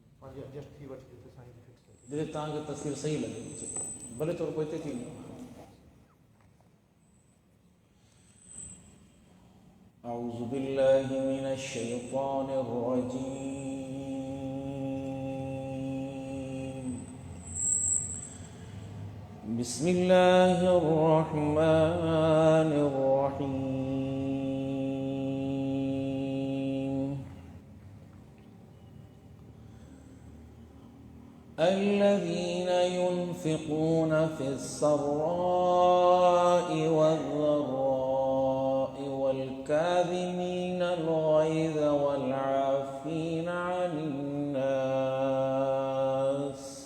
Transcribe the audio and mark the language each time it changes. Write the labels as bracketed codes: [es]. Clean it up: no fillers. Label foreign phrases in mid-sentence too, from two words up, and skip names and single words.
[sd] जिते तव्हांखे तस्वीर सही लॻे भले थोरो पोइ हिते थी वञो। [ar] أعوذ بالله من الشيطان الرجيم بسم الله الرحمن الرحيم الذين ينفقون في السراء والضراء والكاظمين الغيظ والعافين عن الناس